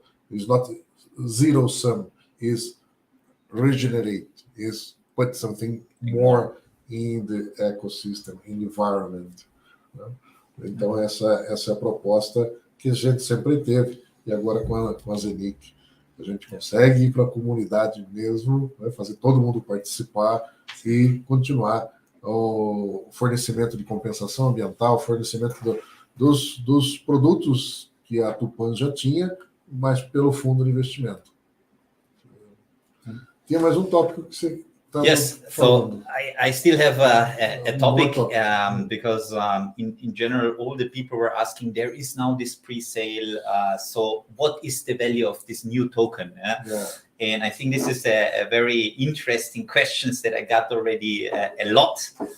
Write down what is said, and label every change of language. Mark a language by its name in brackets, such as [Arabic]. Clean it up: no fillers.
[English] It's not zero sum, is regenerate, is put something more in the ecosystem, in the environment. [Portuguese] Então, essa é a proposta que a gente sempre teve, e agora com a Zeniq, a gente consegue ir para a comunidade mesmo, fazer todo mundo participar e continuar o fornecimento de compensação ambiental, fornecimento dos produtos que a Tupan já tinha, mas pelo fundo de investimento. Tinha mais um tópico que você... [English] Yes, so I still have a topic because in general, all the people were asking, there is now this pre-sale, so what is the value of this new token? And I think this is a very interesting questions that I got already a lot.